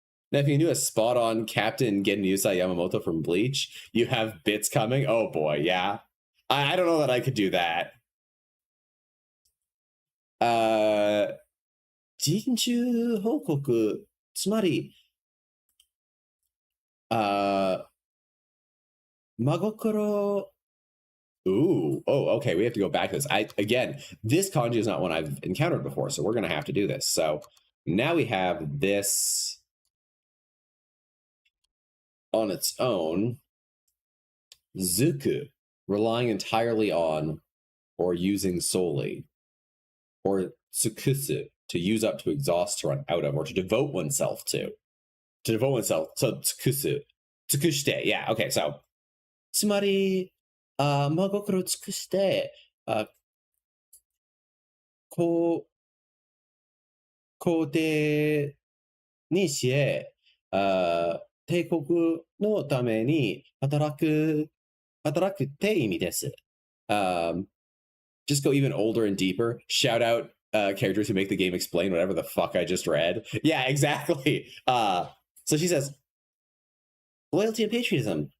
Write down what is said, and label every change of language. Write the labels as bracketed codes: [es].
[en] Now, if you do a spot on Captain Genryusai Yamamoto from Bleach, you have bits coming. Oh boy, yeah. I don't know that I could do that. [ja] 人中報告、つまり、真心 [en] Ooh, oh, okay. We have to go back to this. Again, this kanji is not one I've encountered before, so we're gonna have to do this. So now we have this on its own. Zuku, relying entirely on or using solely, or tsukusu, to use up, to exhaust, to run out of, or to devote oneself to. To devote oneself. So tsukusu, tsukushite. Yeah. Okay. [ja] So, つまり、真心を尽くして、こう、皇帝にして、帝国のために働くって意味です。 [en] Just go even older and deeper. Shout out characters who make the game explain whatever the fuck I just read. Yeah, exactly. So she says, loyalty and patriotism.